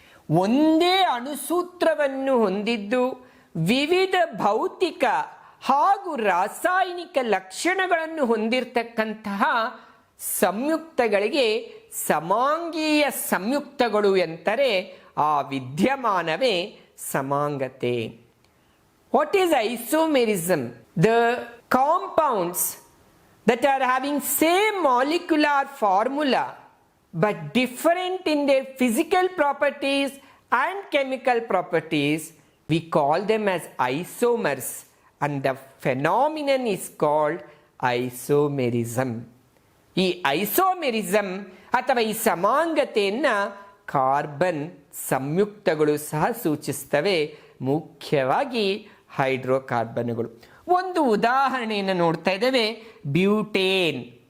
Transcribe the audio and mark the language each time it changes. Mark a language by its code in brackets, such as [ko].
[kn] ಒಂದೇ ಅಣುಸೂತ್ರವನ್ನು ಹೊಂದಿದ್ದು ವಿವಿಧ ಭೌತಿಕ ಹಾಗೂ ರಾಸಾಯನಿಕ ಲಕ್ಷಣಗಳನ್ನು ಹೊಂದಿರತಕ್ಕಂತಹ ಸಂಯುಕ್ತಗಳಿಗೆ ಸಮಾಂಗೀಯ ಸಂಯುಕ್ತಗಳು ಎಂದರೆ ಆ ವಿದ್ಯಮಾನವೇ ಸಮಾಂಗತೆ. [en] What is isomerism? The compounds that are having same molecular formula but different in their physical properties and chemical properties, we call them as isomers, and the phenomenon is called isomerism. [kn] ಈ isomerism ಅಥವಾ ಈ ಸಮಾಂಗತೆಯನ್ನು carbon ಸಂಯುಕ್ತಗಳು ಸಹ ಸೂಚಿಸ್ತವೆ, ಮುಖ್ಯವಾಗಿ ಹೈಡ್ರೋಕಾರ್ಬನ್ಗಳು. ಒಂದು ಉದಾಹರಣೆಯನ್ನು ನೋಡ್ತಾ ಇದ್ದೇವೆ, ಬ್ಯೂಟೇನ್.